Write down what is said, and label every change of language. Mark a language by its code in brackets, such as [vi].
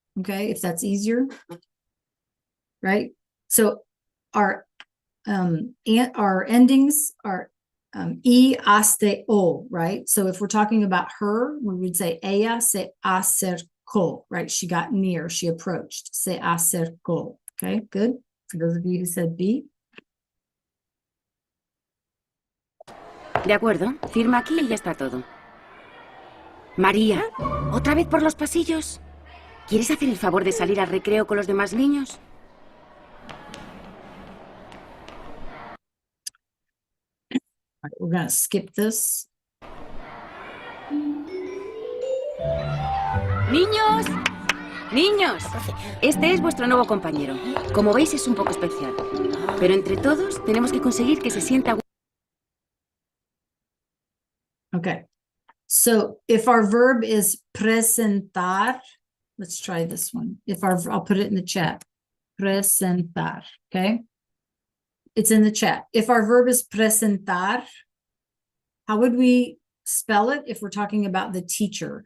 [en] Okay, if that's easier. Right. So our endings are E, aste, o, right? So if we're talking about her, we would say [es] ella se acercó, [en] right? She got near, she approached, [es] se acercó. [en] Okay, good. For those of you who said B. [es] De acuerdo, firma aquí y ya está todo. María, ¿otra vez por los pasillos? ¿Quieres hacer el favor de salir al recreo con los demás niños? [en] All right, we're gonna skip this. [es] Niños, niños, este es vuestro nuevo compañero. Como veis es un poco especial, pero entre todos tenemos que conseguir que se sienta. [en] Okay. So if our verb is presentar, let's try this one. I'll put it in the chat. Presentar, okay? It's in the chat. If our verb is presentar, how would we spell it if we're talking about the teacher?